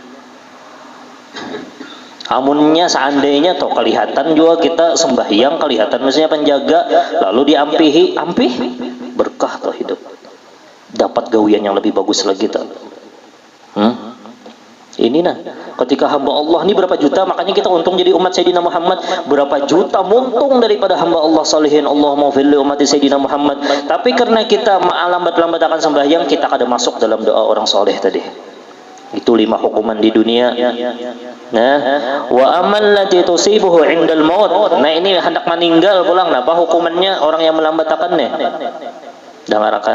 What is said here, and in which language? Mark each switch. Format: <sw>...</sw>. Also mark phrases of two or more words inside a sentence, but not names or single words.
<bjn>Amunnya seandainya toh kelihatan juga kita sembahyang, kelihatan mestinya penjaga, lalu diampihi, berkah toh hidup. Dapat gawian yang lebih bagus lagi toh. Ini ketika hamba Allah ini berapa juta, makanya kita untung jadi umat Sayyidina Muhammad, berapa juta muntung daripada hamba Allah salihin,</bjn> <ar>اللهم اغفر لأمتي سيدنا محمد.</ar> <bjn>Tapi karena kita lambat-lambat akan sembahyang, kita kada masuk dalam doa orang soleh tadi. Itu 5 hukuman di dunia. Nah,</bjn> <ar>وأمل التي تصيبه عند الموت.</ar> <bjn>Nah, ini hendak meninggal pulang. Nah, apa hukumannya orang yang melambatkannya? Dengarkan.</bjn>